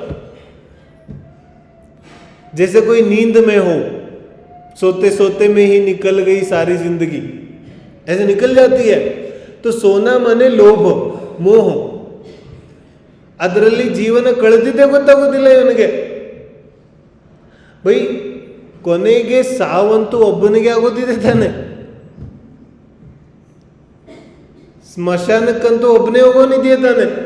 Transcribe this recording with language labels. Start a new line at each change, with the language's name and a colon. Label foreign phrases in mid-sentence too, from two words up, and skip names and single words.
Hindi: जैसे कोई नींद में हो, सोते सोते में ही निकल गई सारी जिंदगी, ऐसे निकल जाती है. तो सोना माने लोभ, मोह.
Kannada: ಅದರಲ್ಲಿ ಜೀವನ ಕಳೆದಿದ್ದೇ ಗೊತ್ತಾಗೋದಿಲ್ಲ ಇವನಿಗೆ. ಬೈ ಕೊನೆಗೆ ಸಾವಂತೂ ಒಬ್ಬನಿಗೆ ಆಗೋದಿದೆ ತಾನೆ. ಸ್ಮಶಾನಕ್ಕಂತೂ ಒಬ್ಬನೇ ಹೋಗೋನಿದೆಯೇ ತಾನೆ.